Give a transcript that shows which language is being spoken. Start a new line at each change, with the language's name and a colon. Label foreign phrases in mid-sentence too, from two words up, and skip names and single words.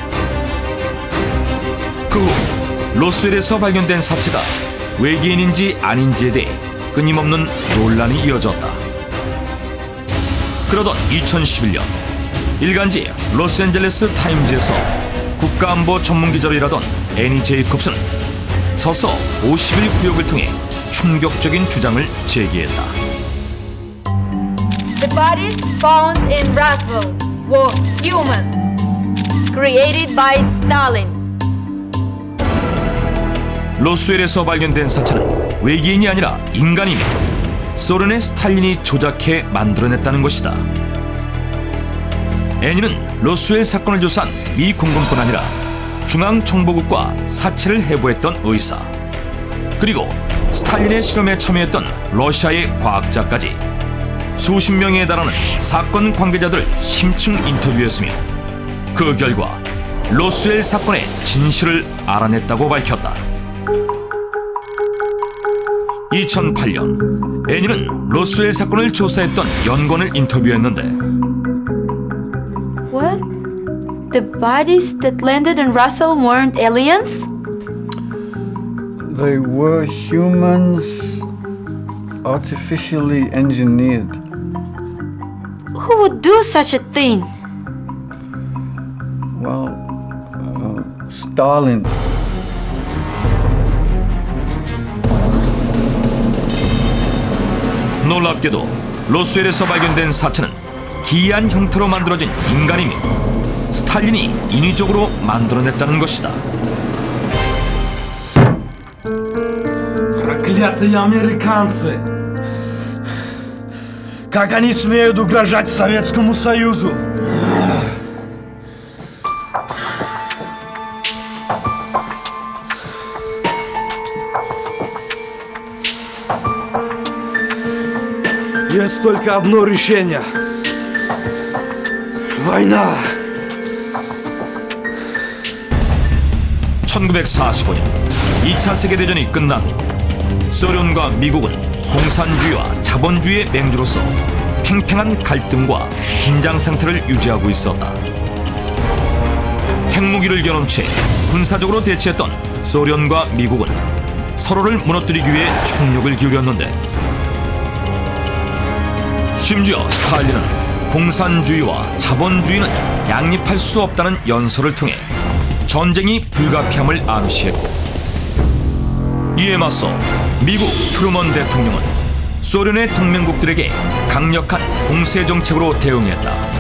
Korean: 그 후 로스웰에서 발견된 사체가 외계인인지 아닌지에 대해 끊임없는 논란이 이어졌다. 그러던 2011년 일간지 로스앤젤레스 타임즈에서 국가안보 전문기자로 일하던 애니 제이콥슨은 서서 50일 구역을 통해 충격적인 주장을 제기했다.
English: The bodies found in Roswell were humans created by Stalin.
Korean: 로스웰에서 발견된 사체는 외계인이 아니라 인간이며 소련의 스탈린이 조작해 만들어냈다는 것이다. 애니는 로스웰 사건을 조사한 미 공군뿐 아니라 중앙정보국과 사체를 해부했던 의사, 그리고 스탈린의 실험에 참여했던 러시아의 과학자까지 수십 명에 달하는 사건 관계자들을 심층 인터뷰했으며 그 결과 로스웰 사건의 진실을 알아냈다고 밝혔다. 2008년 애니는 로스웰 사건을 조사했던 연구원을 인터뷰했는데,
English: What? The bodies that landed in Roswell weren't aliens? They were humans artificially engineered. Who would do such a thing? Well, Stalin.
Korean: 놀랍게도 로스웰에서 발견된 사체는 기이한 형태로 만들어진 인간이며 스탈린이 인위적으로 만들어냈다는 것이다.
Russian: Проклятые американцы! Как они смеют угрожать Советскому Союзу? Есть только одно решение. Война!
Korean: 1945년 2차 세계대전이 끝난 후 소련과 미국은 공산주의와 자본주의의 맹주로서 팽팽한 갈등과 긴장 상태를 유지하고 있었다. 핵무기를 겨눈 채 군사적으로 대치했던 소련과 미국은 서로를 무너뜨리기 위해 총력을 기울였는데, 심지어 스탈린은 공산주의와 자본주의는 양립할 수 없다는 연설을 통해 전쟁이 불가피함을 암시했고, 이에 맞서 미국 트루먼 대통령은 소련의 동맹국들에게 강력한 봉쇄 정책으로 대응했다.